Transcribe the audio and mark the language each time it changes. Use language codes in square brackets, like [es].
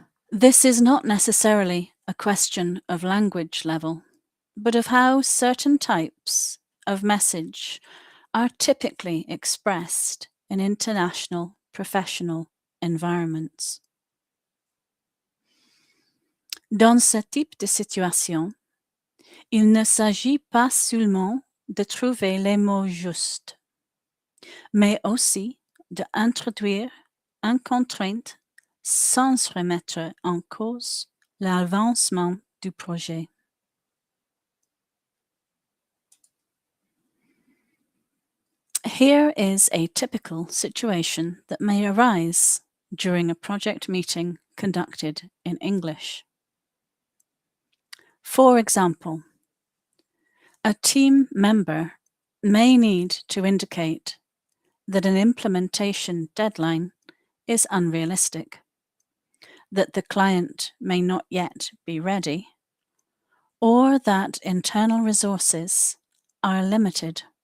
[en] This is not necessarily a question of language level, but of how certain types of message are typically expressed in international professional environments. [fr] Dans ce type de situation, il ne s'agit pas seulement de trouver les mots justes, mais aussi d'introduire une contrainte sans remettre en cause l'avancement du projet. [en] Here is a typical situation that may arise during a project meeting conducted in English. For example, a team member may need to indicate that an implementation deadline is unrealistic, that the client may not yet be ready, or that internal resources are limited.